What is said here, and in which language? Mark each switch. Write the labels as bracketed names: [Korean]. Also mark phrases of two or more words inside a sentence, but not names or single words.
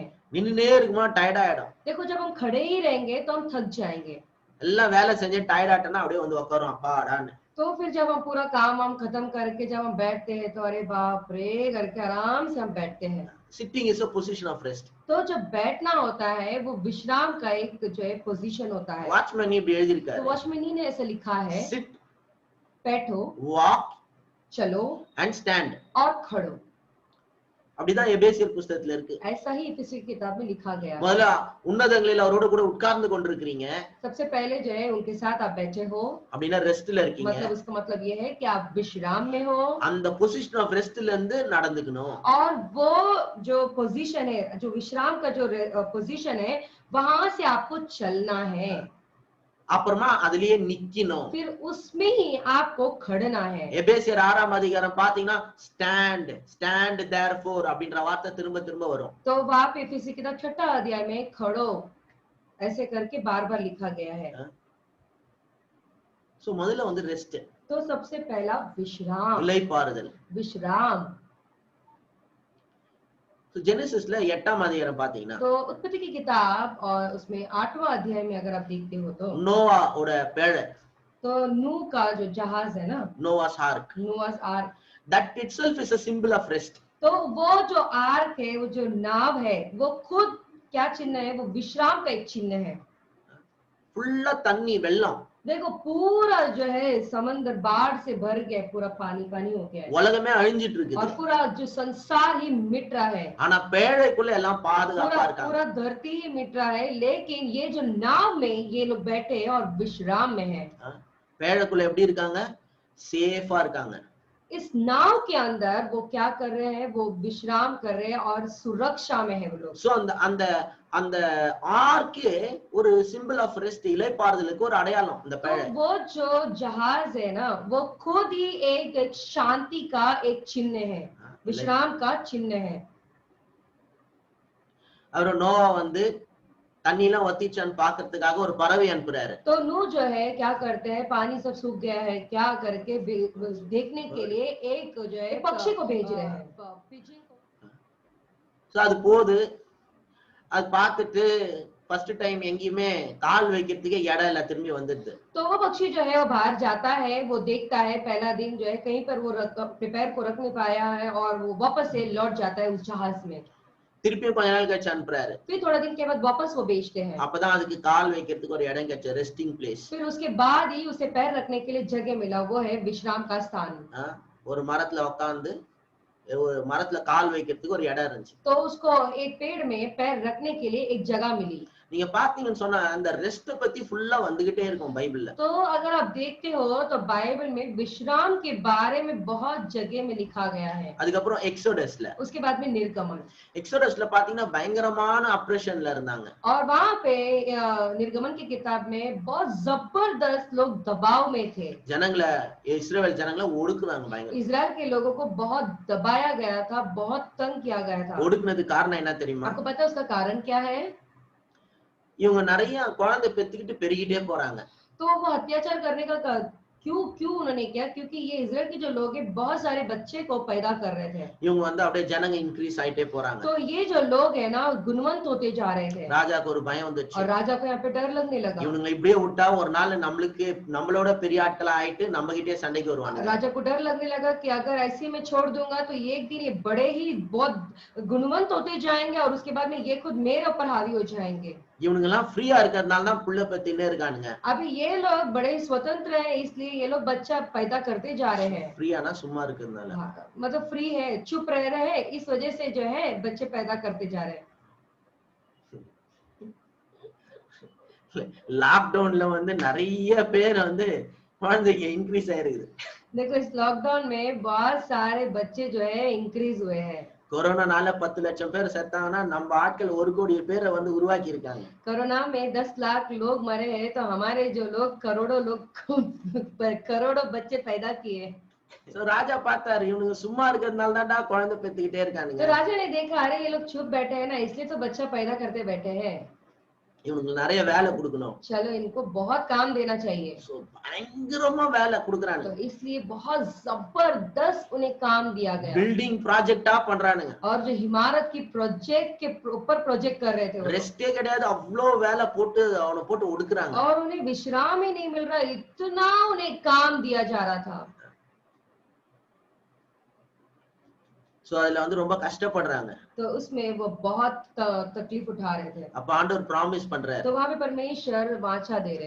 [Tamil] நின்னுனே இருக்குமா டயர்ட் ஆயிடும். [Hindi] देखो जब हम खड़े ही रहेंगे तो हम थक जाएंगे। [Tamil] எல்லாம் வேலை செஞ்சு டயர்ட் ஆட்டனா அப்படியே வந்து உட்காரும் அப்பாடான்னு. [Hindi] तो फिर जब हम पूरा काम हम खत्म करके जब हम बैठते हैं तो अरे बाप रे करके आराम से हम बैठते हैं। [English] sitting is a position of rest. [Hindi] तो जब बैठना होता है वो विश्राम का एक जो है पोजीशन होता है। [Tamil] வாட்ச்மேன் இப்படி எழுதி இருக்காரு. [Hindi] तो वॉचमैन ने ऐसा लिखा है, [English] सिट, [Hindi] बैठो, [English] वॉक [Hindi] चलो [English] and stand. [Hindi] और खड़ो। [Tamil] அப்படிதான் எபேசியர் புத்தகத்துல இருக்கு. [Hindi] ऐसा ही इफिसी की किताब में लिखा गया है। [Tamil] முதல்ல உன்னதங்களில் அவரோட கூட உட்கார்ந்து கொண்டிருக்கிறீங்க. [Hindi] सबसे पहले जो है उनके साथ आप बैठे हो, [Tamil] அப்படினா ரெஸ்ட்ல இருக்கீங்க. [Hindi] मतलब उसका मतलब ये है कि आप विश्राम में हो। [Tamil] அந்த [English] position of rest [Tamil] இருந்து நடந்துக்கணும். [Hindi] और वो जो पोजीशन है, जो विश्राम का जो पोजीशन है वहां से आपको चलना है। [Tamil] அப்புறமா அதிலேயே நிக்கணும். [Hindi] फिर उसमें ही आपको खड़ना है। [Tamil] எபேசியர் 6ஆம் அதிகாரம் பாத்தீங்கன்னா [English] stand therefore [Tamil] அப்படின்ற வார்த்தை திரும்ப திரும்ப வரும். [Hindi] तो वहां पे इफिसी किताब 6 अध्याय में खड़ो ऐसे करके बार बार लिखा गया है। [Tamil] சோ முதல்ல வந்து ரெஸ்ட். [Hindi] तो सबसे पहला विश्राम, [Tamil] இளைப்பாறுதல், [Hindi] विश्राम। [Tamil] तो जेनेसिसல 8ஆம் அதிகாரம் பாத்தீங்கன்னா, [Hindi] तो उत्पत्ति की किताब और उसमें 8वां अध्याय में अगर आप देखते हो तो [Tamil] நோவா ஓட பேழை, [Hindi] तो नूह का जो जहाज है ना, [English] Noah's ark, Noah's ark, that itself is a symbol of rest. [Hindi] तो वो जो आर्क है, वो जो नाव है, वो खुद क्या चिन्ह है, वो विश्राम का एक चिन्ह है। [Tamil] ஃபுல்லா தண்ணி வெள்ளம், [Hindi] देखो पूरा जो है समंदर बाढ़ से भर गया, पूरा पानी पानी हो गया है [Tamil] உலகமே அழிஞ்சிட்டு [Hindi] और [Tamil] இருக்குது. [Hindi] पूरा जो संसार ही मिट रहा है, [Tamil] ஆனா பேழைக்குள்ள எல்லாம் பாதுகாப்பா [Hindi] पूरा [Tamil] இருக்காங்க. [Hindi] पूरा धरती ही मिट रहा है, लेकिन ये जो नाव में ये लोग बैठे हैं और विश्राम में है। [Tamil] பேழைக்குள்ள எப்படி இருக்காங்க? சேஃபா இருக்காங்க. [Hindi] इस नाव के अंदर वो क्या कर रहे हैं, वो विश्राम कर रहे हैं और सुरक्षा में है वो लोग। [Tamil] சோ அந்த அந்த அந்த ஆர்க்கே ஒரு [English] symbol of rest, [Tamil] இளைப்பாறுதலுக்கு ஒரு அடையாளம் இந்த [Hindi] तो [Tamil] பேழை. [Hindi] वो जो जहाज है ना, वो खुद ही एक शांति का एक चिन्ह है, विश्राम का चिन्ह है। [Tamil] அவரு நோவா வந்து தண்ணி எல்லாம் வத்திச்சான்னு பாக்குறதுக்காக ஒரு பறவை அனுப்புறாரு. [Hindi] तो नूह जो है क्या करते हैं, पानी सब सूख गया है क्या करके देखने के लिए एक जो है पक्षी को भेज रहे हैं। [Tamil] சோ அது போகுது, அது பார்த்துட்டு [English] first time [Tamil] எங்கேயுமே கால் வைக்கிறதுக்கு இடம் இல்ல, திரும்பி வந்துடுது. [Hindi] तो वो पक्षी जो है वो बाहर जाता है, वो देखता है पहला दिन जो है कहीं पर वो अपने पैर को रख नहीं पाया है और वो वापस से लौट जाता है उस जहाज में। [Tamil] திருப்பியும் கொஞ்ச நாள் கழிச்சு அனுப்புறாரு. [Hindi] फिर थोड़ा दिन के बाद वापस वो भेजते हैं। [Tamil] அப்பதான் அதுக்கு கால் வைக்கிறதுக்கு ஒரு இடம் கிடைச்சு, [English] resting place. [Hindi] फिर उसके बाद ही उसे पैर रखने के लिए जगह मिला, वो है विश्राम का स्थान। [Tamil] ஒரு மரத்துல உட்கார்ந்து ஒரு மரத்துல கால் வைக்கிறதுக்கு ஒரு இடம் இருந்துச்சு. [Hindi] तो उसको एक पेड़ में पैर रखने के लिए एक जगह मिली। [Tamil] நீங்க பாத்தீங்கன்னு சொன்னா அந்த ரெஸ்ட் பத்தி ஃபுல்லா வந்துகிட்டே இருக்கும் பைபிள்ல. [Hindi] तो अगर आप देखते हो तो बाइबल में विश्राम के बारे में बहुत जगह में लिखा गया है। [Tamil] அதுக்கப்புறம் எக்ஸோடஸ்ல, [Hindi] उसके बाद में निर्गमन। [Tamil] எக்ஸோடஸ்ல பாத்தீங்கன்னா பயங்கரமான ஆப்ரேஷன்ல இருந்தாங்க. [Hindi] और वहां पे निर्गमन की किताब में बहुत जबरदस्त लोग दबाव में थे। [Tamil] ஜனங்களை, இஸ்ரவேல் ஜனங்களை ஒடுக்குறாங்க பயங்கர. [Hindi] इजराइल के लोगों को बहुत दबाया गया था, बहुत तंग किया गया था। [Tamil] ஒடுக்குனது காரணம் என்ன தெரியுமா? [Hindi] आपको पता है उसका कारण क्या है? [Tamil] இவங்க நிறைய குழந்தை பெத்துக்கிட்டு பெருகிட்டே போறாங்க. [Hindi] तो वो अत्याचार करने का क्यों उन्होंने किया? क्योंकि ये इजराइल के जो लोग हैं बहुत सारे बच्चे को पैदा कर रहे थे। [Tamil] இவங்க வந்து அப்படியே ஜனங்க இன்க்ரீஸ் ஆயிட்டே போறாங்க. [Hindi] तो ये जो लोग है ना गुणवंत होते जा रहे थे। [Tamil] ராஜாக்கு ஒரு பயம் வந்துச்சு. [Hindi] और राजा को यहाँ पे डर लगने लगा। [Tamil] இவனுங்க இப்படியே விட்டா ஒரு நாள் நம்மளோட பெரிய ஆட்களா ஆயிட்டு நம்ம கிட்டே சண்டைக்கு வருவாங்க. [Hindi] राजा को डर लगने लगा कि अगर ऐसे में छोड़ दूंगा तो एक दिन ये बड़े ही बहुत गुणवंत होते जाएंगे और उसके बाद में ये खुद मेरे ऊपर हावी हो जाएंगे। [Tamil] இவனுங்க எல்லாம் ஃப்ரீயா இருக்கிறதுனால தான் புள்ள பெத்தினே இருக்கானுங்க. [Hindi] अभी ये लोग बड़े स्वतंत्र हैं इसलिए ये लोग बच्चा पैदा करते जा रहे हैं। [Tamil] ஃப்ரீயானா சும்மா இருக்கிறதுனால, [Hindi] मतलब फ्री है, चुप रह रहे हैं, इस वजह से जो है बच्चे पैदा करते जा रहे हैं। [Tamil] லாக்டவுன்ல வந்து நிறைய பேர் வந்து குழந்தைக்கு இன்க்ரீஸ் ஆயிருக்குது. [Hindi] देखो इस लॉकडाउन में बहुत सारे बच्चे जो है इंक्रीज हुए हैं। [Tamil] கொரோனானால 10 லட்சம் பேர் செத்தாங்கன்னா நம்ம ஆட்கள் 1 கோடி பேரை வந்து உருவாக்கி இருக்காங்க. [Hindi] कोरोना में 10 लाख लोग मरे हैं तो हमारे जो लोग करोड़ों बच्चे पैदा किए। [Tamil] சோ ராஜா பார்த்தாரு இவனுங்க சும்மா இருக்கிறதுனால தான்டா குழந்தை பெத்துக்கிட்டே இருக்கானுங்க. [Hindi] तो राजा ने देखा अरे ये लोग चुप बैठे हैं ना इसलिए तो बच्चा पैदा करते बैठे हैं। [Tamil] இவனுக்கு நிறைய வேலை கொடுக்கணும். [Hindi] चलो इनको बहुत काम देना चाहिए। [Tamil] சோ பயங்கரமா வேலை கொடுக்கறாங்க. [Hindi] तो इसलिए बहुत जबरदस्त उन्हें काम दिया गया। [English] building project [Tamil] பண்றானுங்க. [Hindi] और जो इमारत की प्रोजेक्ट के ऊपर प्रोजेक्ट कर रहे थे, [Tamil] ரெஸ்டே கிடையாது, அவ்ளோ வேலை போட்டு அவனை போட்டு ஒடுக்குறாங்க. [Hindi] और उन्हें विश्राम ही नहीं मिल रहा, इतना उन्हें काम दिया जा रहा था। [Tamil] சோ அதுல வந்து ரொம்ப கஷ்டப்படுறாங்க. [Hindi] तो उसमें वो बहुत तकलीफ उठा रहे थे। [Tamil] அப்ப ஆண்டவர் ப்ராமிஸ் பண்றாரு, [Hindi] तो वहां पे परमेश्वर वाचा दे रहे हैं,